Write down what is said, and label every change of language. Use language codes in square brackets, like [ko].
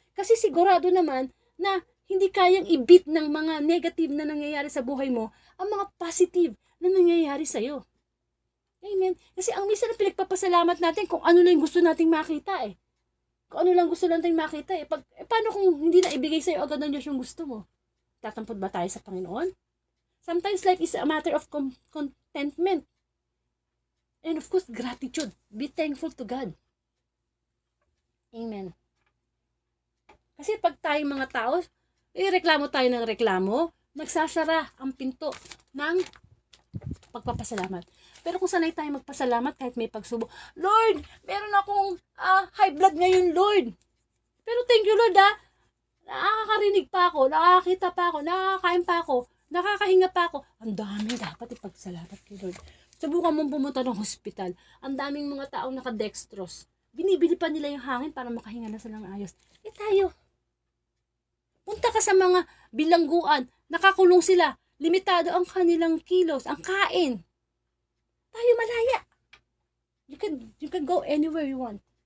[tl] Kasi sigurado naman na hindi kayang i-beat ng mga negative na nangyayari sa buhay mo ang mga positive na nangyayari sa'yo. Amen? Kasi ang minsan na pinagpapasalamat natin kung ano lang gusto nating makita Kung ano lang gusto nating makita paano kung hindi na ibigay sa'yo agad ng Diyos yung gusto mo? Tatampod ba tayo sa Panginoon? [en] Sometimes life is a matter of contentment. And of course, gratitude. Be thankful to God. Amen. [tl] Kasi pag tayong mga tao, reklamo tayo ng reklamo, nagsasara ang pinto ng pagpapasalamat. Pero kung sanay tayo magpasalamat kahit may pagsubok, Lord, meron akong high blood ngayon, Lord. Pero [en] thank you, [tl] Lord, nakakarinig pa ako, nakakita pa ako, nakakain pa ako, nakakahinga pa ako. Ang dami dapat ipagsalamat kay Lord. Subukan mong pumunta ng hospital. Ang daming mga taong nakadextrose. Binibili pa nila yung hangin para makahinga na silang ayos. Tayo. Punta ka sa mga bilangguan. Nakakulong sila. Limitado ang kanilang kilos, ang kain. Tayo malaya. [en] You can go anywhere you want.